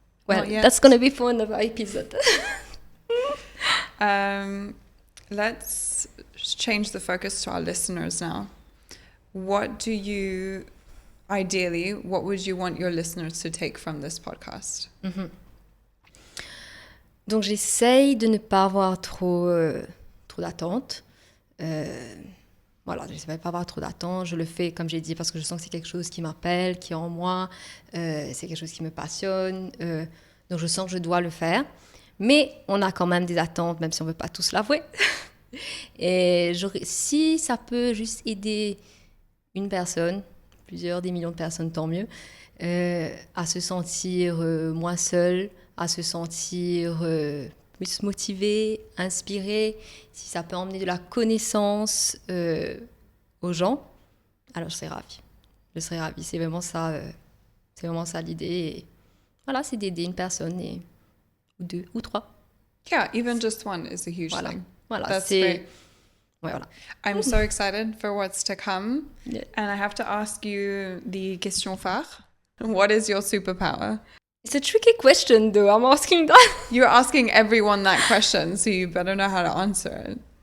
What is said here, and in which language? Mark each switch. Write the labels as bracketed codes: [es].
[en] Well, that's going to be for another episode. Let's change the focus to our listeners now. What would you want your listeners to take from this podcast? Mm-hmm. [fr] Donc j'essaye de ne pas avoir trop d'attentes. Voilà, je ne vais pas avoir trop d'attentes. Je le fais, comme j'ai dit, parce que je sens que c'est quelque chose qui m'appelle, qui est en moi. C'est quelque chose qui me passionne. Donc je sens que je dois le faire. Mais on a quand même des attentes, même si on ne veut pas tous l'avouer. Et si ça peut juste aider une personne, des millions de personnes, tant mieux, à se sentir moins seule, à se sentir plus motivée, inspirée, si ça peut emmener de la connaissance aux gens, alors je serai ravie. Je serai ravie. C'est vraiment ça l'idée. Et voilà, c'est d'aider une personne, ou deux, ou trois. [en] Yeah, even just one is a huge thing. [fr] Voilà, [en] That's [fr] c'est... [en] great. [fr] Ouais, voilà. [en] I'm so excited for what's to come. Yeah. And I have to ask you the question phare. What is your superpower? It's a tricky question, though. I'm asking that. You're asking everyone that question, so you better know how to answer it.